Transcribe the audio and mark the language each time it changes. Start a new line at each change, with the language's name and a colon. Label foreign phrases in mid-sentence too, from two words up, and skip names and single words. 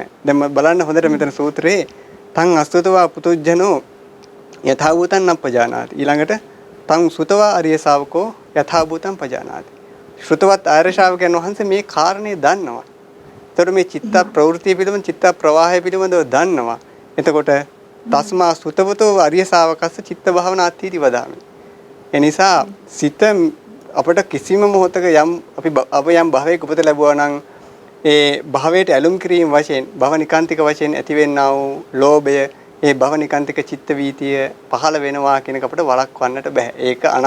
Sinhala: දැන් බලන්න හොඳට මෙතන සූත්‍රයේ
Pali: තං අස්තුතවා පුතුජනෝ යථා භූතං නප්පජානාති. ඊළඟට තං සුතවා අරිය ශාවකෝ යථා භූතං පජානාති.
Sinhala: ශ්‍රුතවත් ආර්ය ශාවකයන් වහන්සේ මේ කාරණේ දන්නවා. එතකොට මේ චිත්ත ප්‍රවෘත්ති පිළිබඳ චිත්ත ප්‍රවාහය පිළිබඳව දන්නවා.
Pali: එතකොට තස්මා සුතවතෝ අරිය ශාවකස්ස චිත්ත භාවනාත්ථීති වදාමි.
Sinhala: එනිසා සිත අපට කිසිම මොහොතක අප යම් භවයක උපත ලැබුවා නම් ඒ භවයට ඇලුම් කිරීම වශයෙන් භවනිකාන්තික වශයෙන් ඇතිවෙනා වූ ලෝභය ඒ භවනිකාන්තික චිත්ත වීතිය පහළ වෙනවා කියන එක අපිට වළක්වන්නට බෑ.